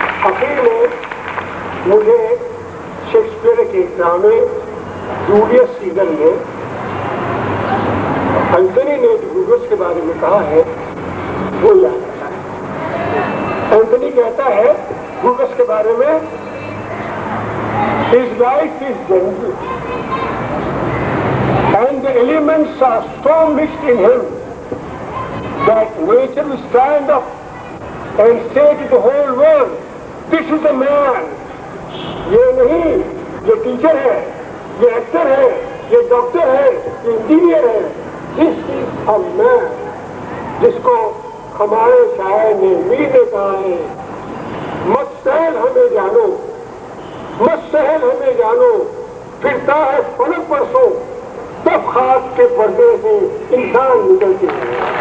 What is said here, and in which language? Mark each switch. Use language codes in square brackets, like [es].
[ur] آخر میں مجھے شیکسپیئر کے ڈرامے جولیس سیزر میں اینٹنی نے گوگس کے بارے میں کہا ہے وہ یاد رکھا ہے. اینٹنی کہتا ہے گوگس کے بارے میں [en] his life is gentle and the elements are so mixed in him that nature will stand up and say to the whole world, this is a man. [ur] یہ نہیں، یہ ٹیچر ہے، یہ ایکٹر ہے، یہ ڈاکٹر ہے، یہ انجینئر ہے. [en] This is a man. [ur] جس کو ہمارے شاعر نے میر نے کہا ہے مت سہل ہمیں جانو، مت سہل ہمیں جانو، پھرتا ہے فلک پرسوں تب خاک کے پردے سے انسان نکلتے ہیں.